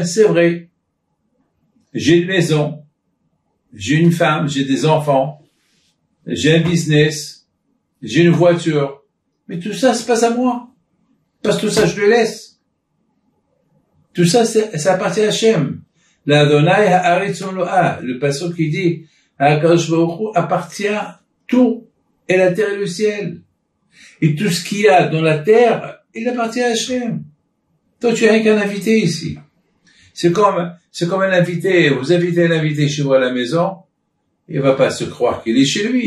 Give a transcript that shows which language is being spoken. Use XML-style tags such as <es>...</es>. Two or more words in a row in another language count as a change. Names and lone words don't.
<fr>C'est vrai. J'ai une maison, j'ai une femme, j'ai des enfants, j'ai un business, j'ai une voiture. Mais tout ça, c'est pas à moi. Parce que tout ça, je le laisse. Tout ça, ça appartient à Hachem.</fr> <he>לה' הארץ ומלואה.</he> <fr>Le passage qui dit,</fr> <he>הקדוש ברוך הוא</he> <fr>appartient tout, et la terre et le ciel. Et tout ce qu'il y a dans la terre, il appartient à Hachem. Toi, tu es rien qu'un invité ici. C'est comme un invité. Vous invitez un invité chez vous à la maison, il va pas se croire qu'il est chez lui.</fr>